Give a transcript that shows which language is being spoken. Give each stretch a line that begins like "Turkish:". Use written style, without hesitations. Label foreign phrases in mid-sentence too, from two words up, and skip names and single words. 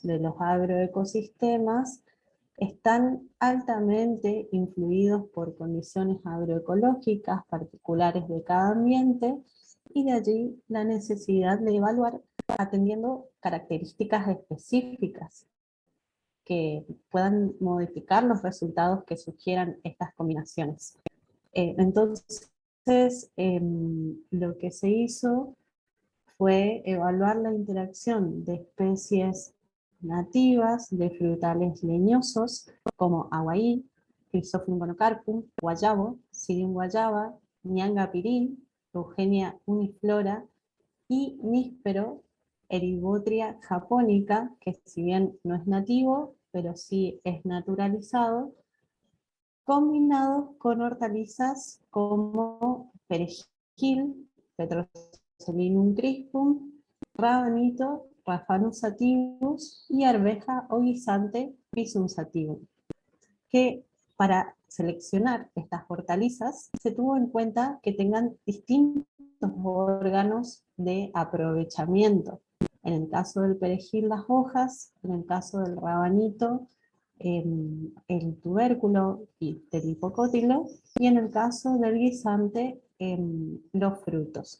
Spanish: de los agroecosistemas están altamente influidos por condiciones agroecológicas particulares de cada ambiente, y de allí la necesidad de evaluar atendiendo características específicas que puedan modificar los resultados que sugieran estas combinaciones. Entonces, lo que se hizo fue evaluar la interacción de especies nativas de frutales leñosos como aguaí, Chrysophyllum gonocarpum, guayabo, Psyllium guayaba, Ñanga pirín, Eugenia uniflora y níspero, Eribotria japonica, que si bien no es nativo, pero sí es naturalizado, combinados con hortalizas como perejil, Petroselinum crispum, rabanito, Raphanus sativus y arveja o guisante, Pisum sativum, que para seleccionar estas hortalizas se tuvo en cuenta que tengan distintos órganos de aprovechamiento. En el caso del perejil, las hojas; en el caso del rabanito, el tubérculo del hipocótilo; y en el caso del guisante, los frutos.